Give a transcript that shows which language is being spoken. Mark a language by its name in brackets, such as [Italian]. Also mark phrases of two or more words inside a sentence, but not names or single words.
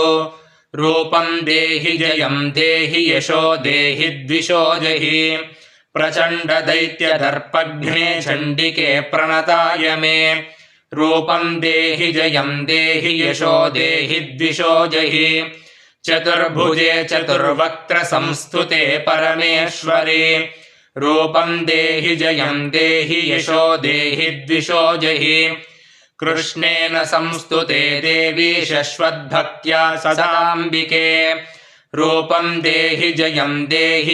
[Sanskrit] రూపం దేహి జయం దేహి యశో దేహి ద్విషో జహి. ప్రచండ దైత్య దర్పఘ్నే చండికే ప్రణతాయ మే. రూపం దేహి జయం దేహి యశో దేహి ద్విషో జహి. चतुर्भुजे चतुर्वक्त्रसंस्तुते परमेश्वरि रूपं देहि जयं देहि यशो देहि द्विषो जहि कृष्णेन संस्तुते देवी शश्वद्भक्त्या सदाम्बिके रूपं देहि जयं देहि